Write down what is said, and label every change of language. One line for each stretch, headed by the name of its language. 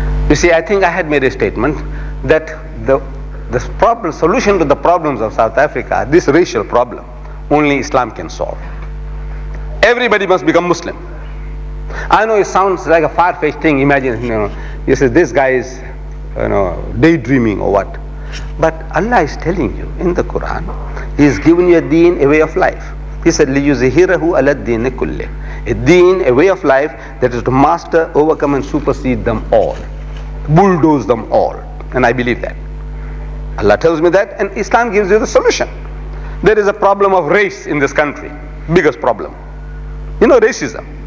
English: You see, I think I had made a statement that the solution to the problems of South Africa, this racial problem, only Islam can solve. Everybody must become Muslim. I know it sounds like a far-fetched thing. Imagine, you say this guy is, daydreaming or what. But Allah is telling you in the Quran, He has given you a deen, a way of life. He said,
Arabic: لِيُزْهِرَهُ عَلَى الدِّينِ كُلِّهِ.
English: A deen, a way of life that is to master, overcome and supersede them all. Bulldoze them all. And I believe that. Allah tells me that, and Islam gives you the solution. There is a problem of race in this country. Biggest problem. Racism.